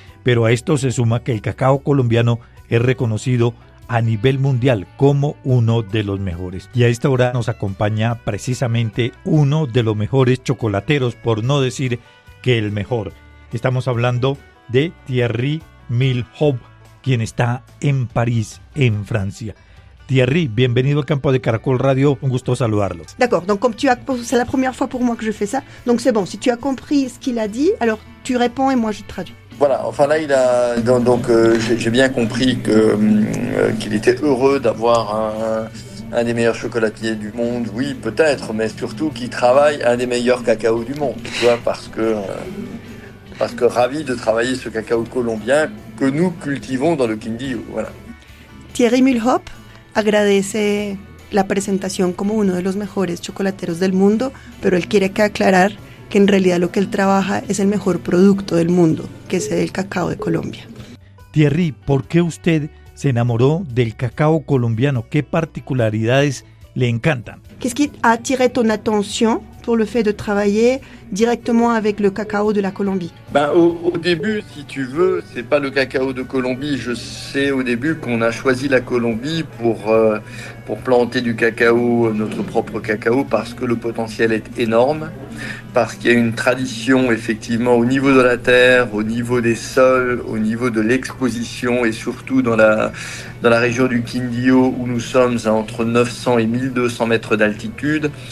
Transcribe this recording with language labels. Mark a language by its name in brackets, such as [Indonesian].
[Spanish] Pero a esto se suma que el cacao colombiano es reconocido a nivel mundial como uno de los mejores. Y a esta hora nos acompaña precisamente uno de los mejores chocolateros, por no decir que el mejor. Estamos hablando de Thierry Milhoub, quien está en París, en Francia. Thierry, bienvenido al Campo de Caracol Radio, un gusto saludarlo. [French] D'accord, donc comme c'est la première fois pour moi que je fais ça, donc c'est bon, si tu as compris ce qu'il a dit, alors tu réponds et moi je traduis. Voilà, enfin là, j'ai bien compris qu'il était heureux d'avoir un des meilleurs chocolatiers du monde, oui, peut-être, mais surtout qu'il travaille un des meilleurs cacaos du monde, tu vois, parce que ravi de travailler ce cacao colombien que nous cultivons dans le Quindío, voilà. [Spanish] Thierry Milhoub agradece la presentación como uno de los mejores chocolateros del mundo, pero él quiere que aclarar que en realidad lo que él trabaja es el mejor producto del mundo, que es el cacao de Colombia. Thierry, ¿por qué usted se enamoró del cacao colombiano? ¿Qué particularidades le encantan? [French] Qu'est-ce qui a attiré ton attention pour le fait de travailler directement avec le cacao de la Colombie? Au début, si tu veux, c'est pas le cacao de Colombie. Je sais au début qu'on a choisi la Colombie pour planter du cacao, notre propre cacao, parce que le potentiel est énorme, parce qu'il y a une tradition effectivement au niveau de la terre, au niveau des sols, au niveau de l'exposition et surtout dans la région du Quindío où nous sommes à entre 900 et 1200 mètres d'altitude.